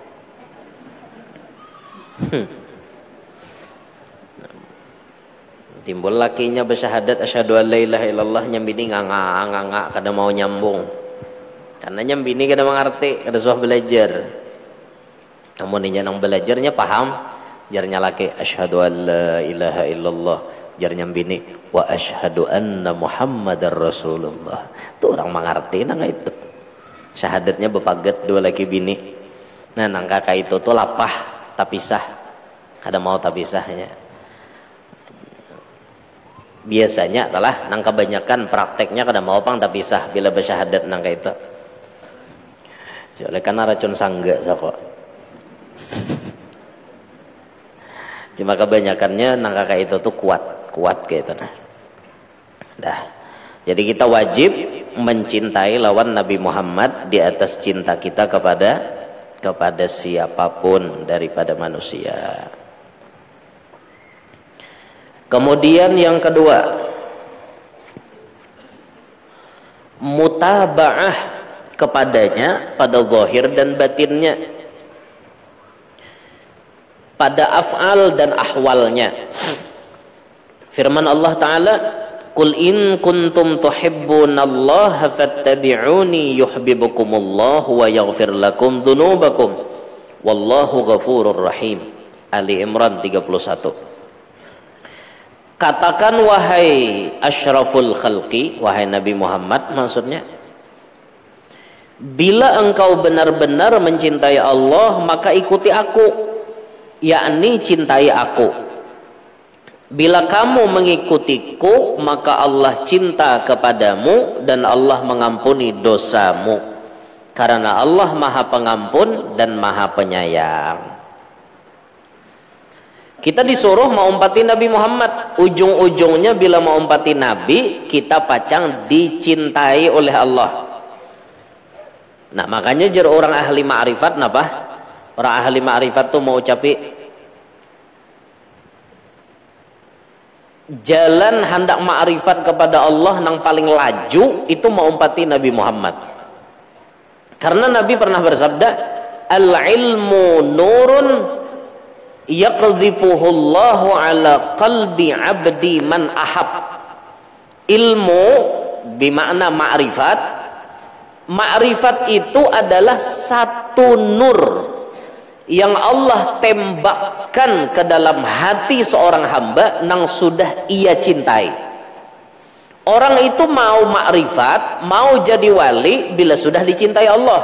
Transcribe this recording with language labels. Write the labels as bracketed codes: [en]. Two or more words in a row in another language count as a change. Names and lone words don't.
[bjn] Timbul lakinya bersyahadat [ar] أشهد أن لا إله إلا الله, [bjn] nyambini nganga kada mau nyambung. Karena nyambini kada mengerti, kada suah belajar. Namun ini yang belajarnya paham, jarnya laki [ar] أشهد أن لا إله إلا الله, [bjn] jar nyambini [ar] وأشهد أن محمدا رسول الله. [bjn] Itu orang mengerti nang itu. Syahadatnya bepaget dua laki bini. Nah nang kakak itu tuh lapah tapisah, kada mau tapisahnya. Biasanya adalah nang kebanyakan prakteknya kada mau pang tapisah bila bersyahadat nang itu. Oleh karena racun sangga sako. Cuma kebanyakannya nang kakak itu tuh kuat kayak itu nah. [id] Dah. Jadi kita wajib mencintai lawan Nabi Muhammad di atas cinta kita kepada siapapun daripada manusia. Kemudian yang kedua, mutaba'ah kepadanya pada zahir dan batinnya, pada af'al dan ahwalnya. Firman Allah Ta'ala, [ar] قل إن كنتم تحبون الله فاتبعوني يحببكم الله ويغفر لكم ذنوبكم والله غفور رحيم. [id] Ali Imran 31. Katakan wahai [ar] أشرف الخلق, [id] wahai Nabi Muhammad maksudnya, bila engkau benar-benar mencintai Allah maka ikuti aku, yakni cintai aku. Bila kamu mengikutiku maka Allah cinta kepadamu dan Allah mengampuni dosamu, karena Allah Maha Pengampun dan Maha Penyayang. [bjn] Kita disuruh mengumpati Nabi Muhammad. Ujung-ujungnya bila mengumpati Nabi, kita pacang dicintai oleh Allah. Nah makanya jar orang ahli ma'rifat napa? Orang ahli ma'rifat tuh mau ucapi jalan hendak ma'rifat kepada Allah nang paling laju itu mengumpati Nabi Muhammad. [id] Karena Nabi pernah bersabda, [ar] العلم نور يقذفه الله على قلب عبد من أحب. [id] Ilmu bermakna ma'rifat. Ma'rifat itu adalah satu nur yang Allah tembakkan ke dalam hati seorang hamba nang sudah ia cintai. Orang itu mau ma'rifat, mau jadi wali bila sudah dicintai Allah.